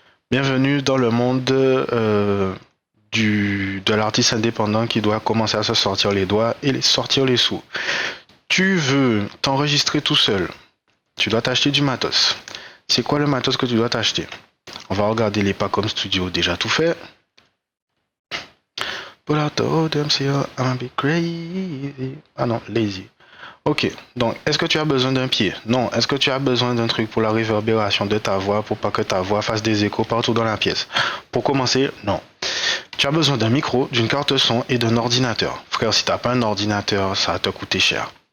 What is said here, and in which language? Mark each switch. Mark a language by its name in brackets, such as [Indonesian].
[French] Bienvenue dans le monde de l'artiste indépendant qui doit commencer à se sortir les doigts et sortir les sous. Tu veux t'enregistrer tout seul, tu dois t'acheter du matos. C'est quoi le matos que tu dois t'acheter? On va regarder les packs comme studio déjà tout fait. [English] Pull out the old MCO, I'm be crazy. [French] Ah non, lazy. Ok, donc est-ce que tu as besoin d'un pied? Non. Est-ce que tu as besoin d'un truc pour la réverbération de ta voix, pour pas que ta voix fasse des échos partout dans la pièce? Pour commencer, non. Tu as besoin d'un micro, d'une carte son et d'un ordinateur. Frère, si t'as pas un ordinateur, ça va te coûter cher.